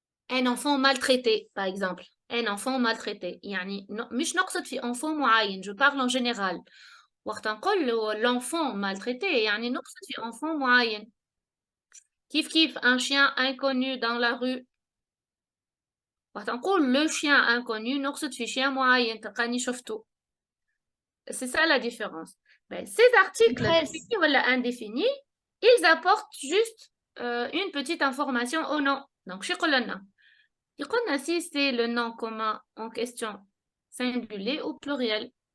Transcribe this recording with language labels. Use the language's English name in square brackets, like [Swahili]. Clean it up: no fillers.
[French] Un enfant maltraité, par exemple. Un enfant maltraité. [Arabic] يعني مش نقصد في enfant معين, [French] je parle en général. [Arabic] وقت نقول [French] l'enfant maltraité, [Arabic] يعني نقصد في enfant معين. كيف [French] un chien inconnu dans la rue. [Arabic] وقت نقول [French] le chien inconnu, [Arabic] نقصد في chien معين, تلقاني شفته. [French] C'est ça la différence. Ben, ces articles définis ou indéfinis, ils apportent juste une petite information au nom. Donc, [Arabic] شو يقول لنا؟ يقول لنا [French] si c'est le nom commun en question singulier ou pluriel.